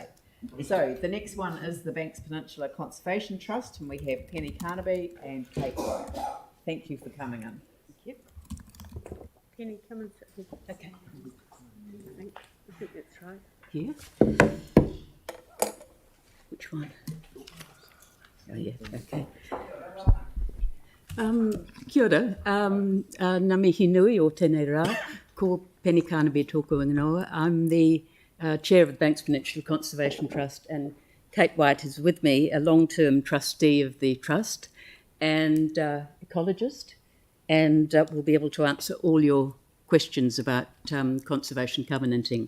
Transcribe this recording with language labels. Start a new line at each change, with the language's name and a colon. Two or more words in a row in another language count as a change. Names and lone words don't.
English: So the next one is the Banks Peninsula Conservation Trust, and we have Penny Carnaby and Kate White. Thank you for coming in. Penny, come and sit here. Okay. I think that's right. Here? Which one? Oh, yeah, okay.
Māori: Kia ora, ngā mihi nui o tēnei rā, ko Penny Carnaby tōku ingoa.
English: I'm the chair of the Banks Peninsula Conservation Trust, and Kate White is with me, a long-term trustee of the trust and ecologist, and will be able to answer all your questions about conservation covenanting.